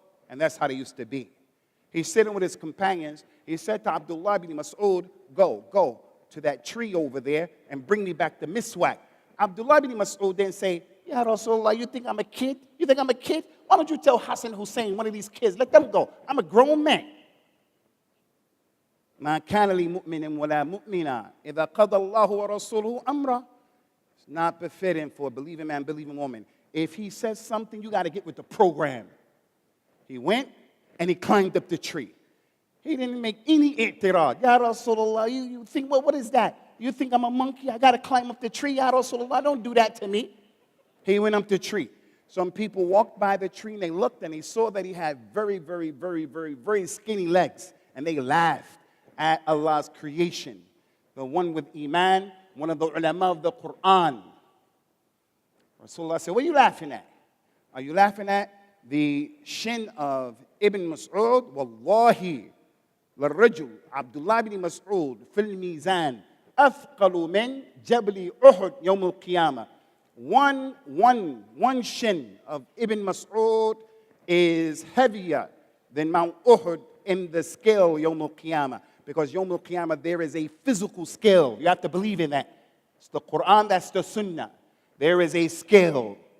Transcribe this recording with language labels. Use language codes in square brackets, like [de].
[en] And that's how they used to be. He's sitting with his companions. He said to Abdullah bin Mas'ud, go to that tree over there and bring me back the miswak. Abdullah bin Mas'ud then say, Ya Rasulullah, you think I'm a kid? You think I'm a kid? Why don't you tell Hassan Hussein, one of these kids, let them go. I'm a grown man. [ar] ما كان لمؤمن ولا مؤمنة إذا قضى الله ورسوله أمرا. [en] It's not befitting for a believing man, believing woman. If he says something, you got to get with the program. He went and he climbed up the tree. He didn't make any i'tirad. Ya Rasulullah, you think, well, what is that? You think I'm a monkey? I got to climb up the tree? Ya Rasulullah, don't do that to me. He went up the tree. Some people walked by the tree and they looked and they saw that he had very, very, very, very, very skinny legs. And they laughed at Allah's creation. The one with Iman, one of the ulama of the Quran. Rasulullah said, what are you laughing at? Are you laughing at the shin of Ibn Mas'ud? [ar] Wallahi, للرجل عبد الله بن مسعود في الميزان أثقل من جبل أحد يوم القيامة. [en] One shin of Ibn Mas'ud is heavier than Mount Uhud in the scale Yawm al-Qiyamah. Because Yawm al-Qiyamah, there is a physical scale. You have to believe in that. It's the Quran, that's the Sunnah. There is a scale.